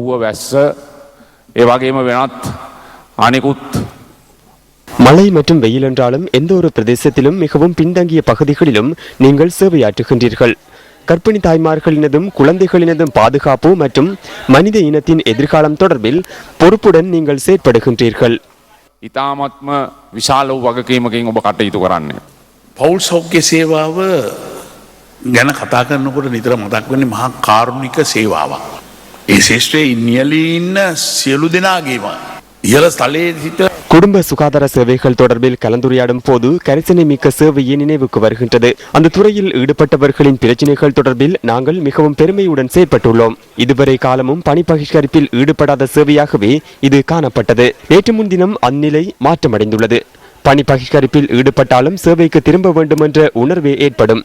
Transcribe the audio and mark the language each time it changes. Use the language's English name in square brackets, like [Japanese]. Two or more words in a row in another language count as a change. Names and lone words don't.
[Tamil] மழை மற்றும் வெயில் என்றாலும் எந்த ஒரு பிரதேசத்திலும் மிகவும் பின்தங்கிய பகுதிகளிலும் நீங்கள் சேவையாற்றுகின்றீர்கள். கர்ப்பிணி தாய்மார்களினதும் குழந்தைகளினதும் பாதுகாப்பு மற்றும் மனித இனத்தின் எதிர்காலம் தொடர்பில் பொறுப்புடன் நீங்கள் செயற்படுகின்றீர்கள். [Sinhala] ඉතාමත්ම විශාල වූ වගකීමකින් ඔබ කටයුතු කරන්නේ. පවුල් සෞඛ්‍ය සේවාව ගැන කතා කරනකොට නිතර මතක් වෙන්නේ මහා කාරුණික සේවාවක්. ඒ ශේෂ්ත්‍රයේ ඉන්නියලී ඉන්න සියලු දෙනාගේම ඉහළ ස්ථලයේ සිට [Tamil] குடும்ப சுகாதார சேவைகள் தொடர்பில் கலந்துரையாடும் போது கரிசனை மிக்க சேவையை நினைவுக்கு வருகின்றது. அந்த துறையில் ஈடுபட்டவர்களின் பிரச்சினைகள் தொடர்பில் நாங்கள் மிகவும் பெருமையுடன் செயற்பட்டுள்ளோம். இதுவரை காலமும் பணி பகிஷ்கரிப்பில் ஈடுபடாத சேவையாகவே இது காணப்பட்டது. நேற்று முன்தினம் அந்நிலை மாற்றமடைந்துள்ளது. பணி பகிஷ்கரிப்பில் ஈடுபட்டாலும் சேவைக்கு திரும்ப வேண்டும் என்ற உணர்வே ஏற்படும்.